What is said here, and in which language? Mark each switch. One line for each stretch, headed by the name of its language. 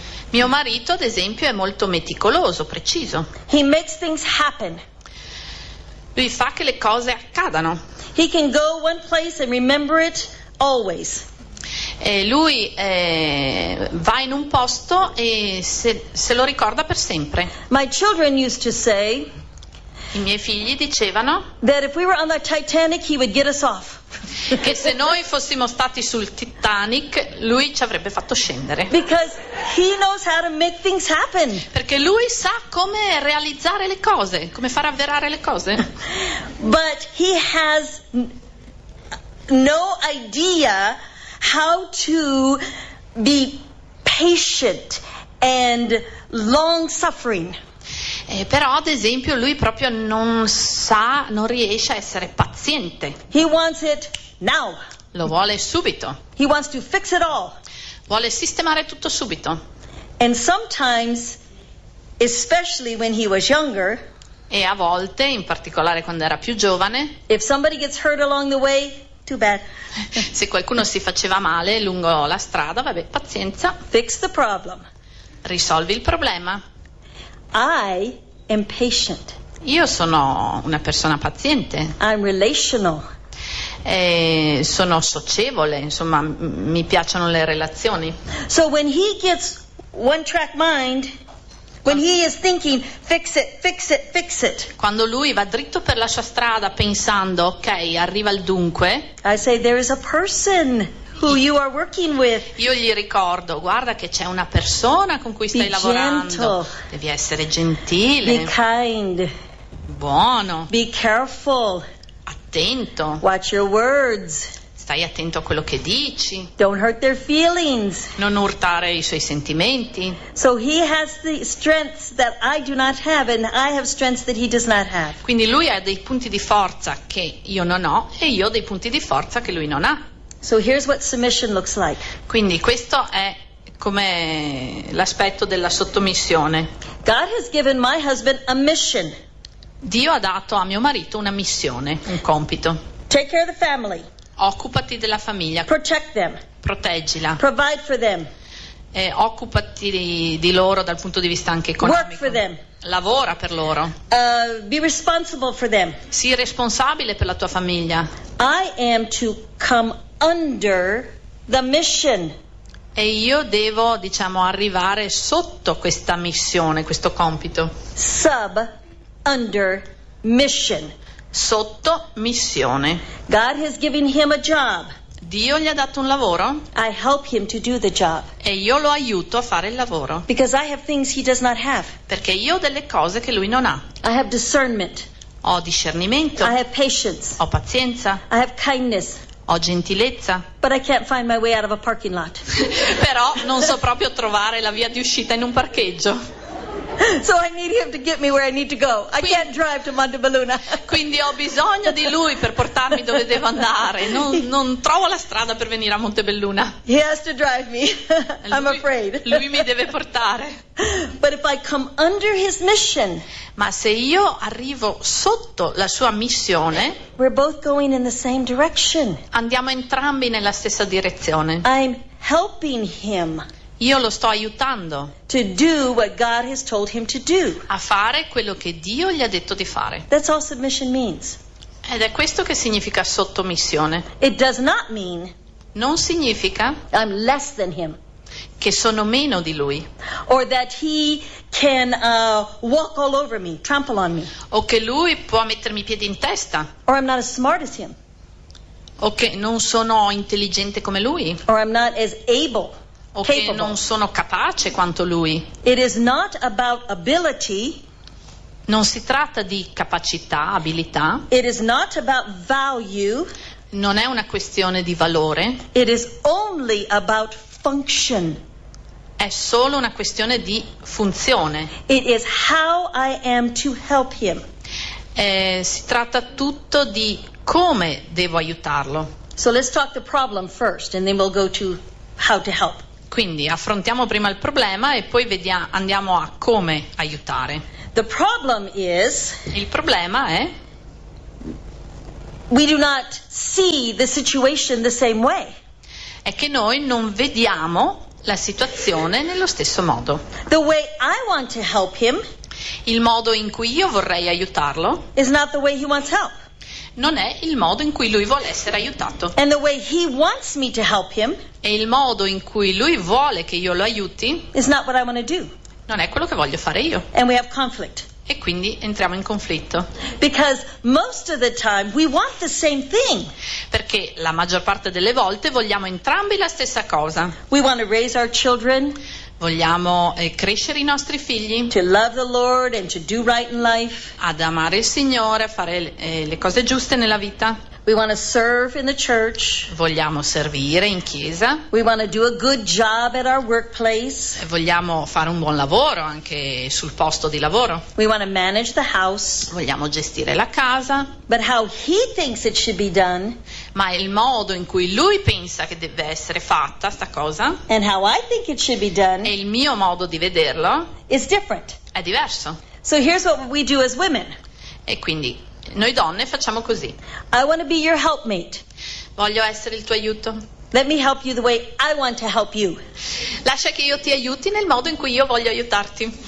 Italian: Mio marito, ad esempio, è molto meticoloso, preciso.
English: He makes things happen.
Italian: Lui fa che le cose accadano.
English: He can go one place and remember it always.
Italian: E lui va in un posto e se lo ricorda per sempre.
English: My children used to say,
Italian: i miei figli dicevano,
English: that if we were on the Titanic, he would get us off.
Italian: Che se noi fossimo stati sul Titanic, lui ci avrebbe fatto scendere.
English: Because he knows how to make things happen.
Italian: Perché lui sa come realizzare le cose, come far avverare le cose.
English: But he has no idea how to be patient and long suffering.
Italian: Però ad esempio lui proprio non sa, non riesce a essere paziente.
English: He wants it now.
Italian: Lo vuole subito.
English: He wants to fix it all.
Italian: Vuole sistemare tutto subito.
English: And sometimes, especially when he was younger,
Italian: e a volte, in particolare quando era più giovane,
English: if somebody gets hurt along the way, too bad.
Italian: Se qualcuno si faceva male lungo la strada, vabbè, pazienza.
English: Fix the problem.
Italian: Risolvi il problema.
English: I am patient.
Italian: Io sono una persona paziente.
English: I'm relational.
Italian: E sono socievole, insomma, mi piacciono le relazioni.
English: So when he gets one track mind, when he is thinking fix it, fix it, fix it.
Italian: Quando lui va dritto per la sua strada pensando, ok, arriva il dunque.
English: I say there is a person who you are working with.
Italian: Io gli ricordo, guarda che c'è una persona con cui stai
English: be
Italian: lavorando.
English: Gentle.
Italian: Devi essere gentile.
English: Be kind.
Italian: Buono.
English: Be careful.
Italian: Attento.
English: Watch your words.
Italian: Stai attento a quello che dici.
English: Don't hurt their feelings.
Italian: Non urtare i suoi sentimenti.
English: So he has the strengths that I do not have, and I have strengths that he does not have.
Italian: Quindi lui ha dei punti di forza che io non ho, e io ho dei punti di forza che lui non ha.
English: So here's what submission looks like.
Italian: Quindi questo è come l'aspetto della sottomissione.
English: God has given my husband a mission.
Italian: Dio ha dato a mio marito una missione, un compito.
English: Take care of the family.
Italian: Occupati della famiglia.
English: Protect them.
Italian: Proteggila.
English: Provide for them.
Italian: E occupati di loro dal punto di vista anche economico.
English: Work for them.
Italian: Lavora per loro.
English: Be responsible for them.
Italian: Sii responsabile per la tua famiglia.
English: I am to come under the mission.
Italian: E io devo, diciamo, arrivare sotto questa missione, questo compito.
English: Sub under mission.
Italian: Sotto missione.
English: God has given him a job.
Italian: Dio gli ha dato un lavoro.
English: I help him to do the job.
Italian: E io lo aiuto a fare il lavoro.
English: Because I have things he does not have.
Italian: Perché io ho delle cose che lui non ha.
English: I have discernment.
Italian: Ho discernimento.
English: I have patience.
Italian: Ho pazienza.
English: I have kindness.
Italian: Ho gentilezza.
English: But I can't find my way out of a parking lot.
Italian: Però non so proprio trovare la via di uscita in un parcheggio.
English: So I need him to get me where I need to go. Quindi, I can't drive to Montebelluna.
Italian: Quindi ho bisogno di lui per portarmi dove devo andare. Non trovo la strada per venire a Montebelluna.
English: He has to drive me. Lui, I'm afraid.
Italian: Lui mi deve portare.
English: But if I come under his mission.
Italian: Ma se io arrivo sotto la sua missione.
English: We're both going in the same direction.
Italian: Andiamo entrambi nella stessa direzione.
English: I'm helping him.
Italian: Io lo sto aiutando
English: to do what God has told him to do.
Italian: A fare quello che Dio gli ha detto di fare.
English: That's all submission means.
Italian: Ed è questo che significa sottomissione.
English: It does not mean
Italian: non significa
English: I'm less than him.
Italian: Che sono meno di lui.
English: Or that he can walk all over me, trample on me.
Italian: O che lui può mettermi i piedi in testa.
English: Or I'm not as smart as him.
Italian: O che non sono intelligente come lui.
English: Or I'm not as able.
Italian: O
English: capable.
Italian: Che non sono capace quanto lui.
English: It is not about ability.
Italian: Non si tratta di capacità, abilità.
English: It is not about value.
Italian: Non è una questione di valore.
English: It is only about function.
Italian: È solo una questione di funzione.
English: It is how I am to help him.
Italian: Si tratta tutto di come devo aiutarlo.
English: So let's talk the problem first and then we'll go to how to help.
Italian: Quindi affrontiamo prima il problema e poi andiamo a come aiutare.
English: The problem is,
Italian: il problema è
English: we do not see the situation the same way.
Italian: È che noi non vediamo la situazione nello stesso modo.
English: The way I want to help him,
Italian: il modo in cui io vorrei aiutarlo,
English: is not the way he wants help.
Italian: Non è il modo in cui lui vuole essere aiutato.
English: And the way he wants me to help him,
Italian: e il modo in cui lui vuole che io lo aiuti,
English: is not what I want to do.
Italian: Non è quello che voglio fare io.
English: And we have conflict.
Italian: E quindi entriamo in conflitto.
English: Because most of the time we want the same thing.
Italian: Perché la maggior parte delle volte vogliamo entrambi la stessa cosa.
English: We want to raise our children.
Italian: Vogliamo crescere i nostri figli.
English: To love the Lord and to do right in life.
Italian: Ad amare il Signore, a fare le cose giuste nella vita.
English: We want to serve in the church.
Italian: Vogliamo servire in chiesa.
English: We want to do a good job at our workplace.
Italian: Vogliamo fare un buon lavoro anche sul posto di lavoro.
English: We want to manage the house.
Italian: Vogliamo gestire la casa.
English: But how he thinks it should be done.
Italian: Ma il modo in cui lui pensa che deve essere fatta sta cosa.
English: And how I think it should be done.
Italian: E il mio modo di vederlo.
English: Is different.
Italian: È diverso.
English: So here's what we do as women.
Italian: E quindi noi donne facciamo così.
English: I want to be your helpmate.
Italian: Voglio essere il tuo aiuto.
English: Let me help you the way I want to help you.
Italian: Lascia che io ti aiuti nel modo in cui io voglio aiutarti.